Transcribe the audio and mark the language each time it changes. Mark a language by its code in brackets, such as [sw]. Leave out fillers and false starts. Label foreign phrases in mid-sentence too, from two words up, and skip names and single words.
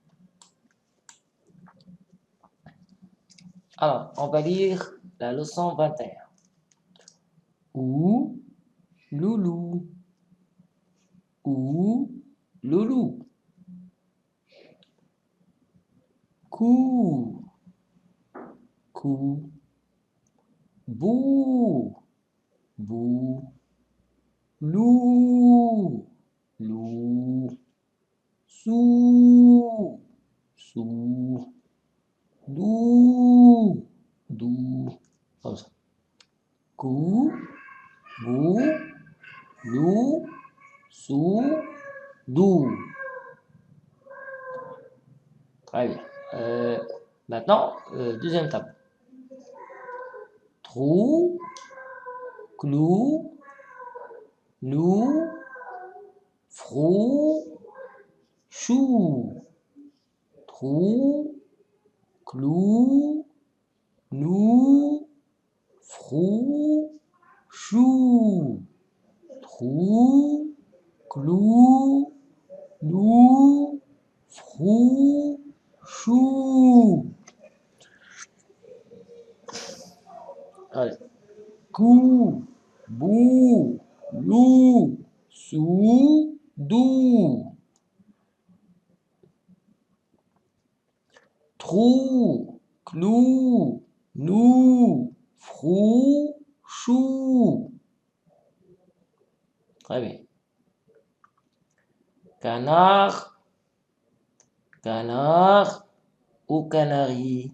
[fr] Alors, on va lire la leçon 21. Ou, loulou, ou, loulou, cou, cou, bou, bou, lou, lou, sou, sou, dou, dou. Comme ça. Cou, bou, lou, sou, dou. Très bien. Maintenant, deuxième table. Trou, clou, lou, frou, chou. Trou, clou, lou, frou, chou. Trou, clou, lou, frou, chou. Allez. Cou, bou, lou, sou, dou. Trou, clou, lou, frou, chou. Très bien. Canard, canard ou canari.